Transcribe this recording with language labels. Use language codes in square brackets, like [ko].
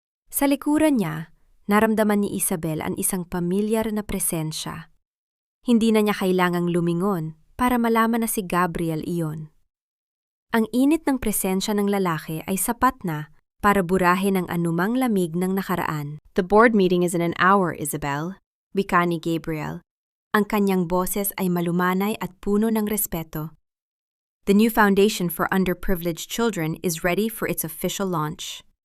[tl] Sa likuran niya, naramdaman ni Isabel ang isang pamilyar na presensya. Hindi na niya kailangang lumingon para malaman na si Gabriel iyon. Ang init ng presensya ng lalaki ay sapat na para burahin ang anumang lamig ng nakaraan. [en] "The board meeting is in an hour, Isabel," [tl] wika ni Gabriel. Ang kanyang boses ay malumanay at puno ng respeto. [en] "The new foundation for underprivileged children is ready for its official launch."